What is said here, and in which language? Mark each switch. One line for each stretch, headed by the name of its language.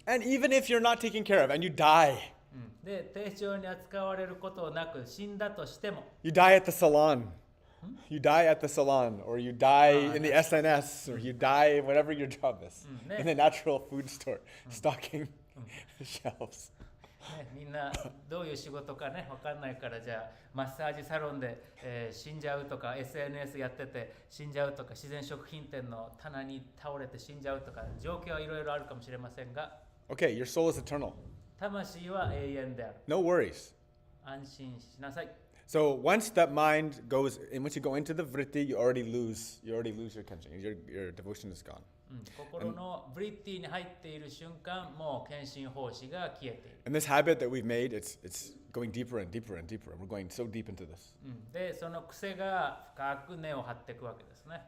English: And even if you're not taken care of and you die,
Japanese: で、丁重に扱われることなく死んだとしても、
English: you die at the salon. You die at the salon, or you die in the SNS, or you die whatever your job is, in the natural food store, stocking the shelves.
Japanese: みんなどういう仕事かね分かんないから、じゃあマッサージサロンで、死んじゃうとか SNS やってて死んじゃうとか自然食品店の棚に倒れて死んじゃうとか状況はいろいろあるかもしれませんが、
English: Okay, your soul is eternal.
Japanese: 魂は永遠である。
English: No worries.
Japanese: 安心しなさい。
English: So once that mind goes, and once you go into the vritti, you already lose your kenshin. Your devotion is gone.
Japanese: 心のブリッティに入っている瞬間、もう献身奉仕が消えている。
English: And this habit that we've made, it's going deeper and deeper and deeper. We're going so deep into this.
Japanese: で、その癖が深く根を張っていくわけですね。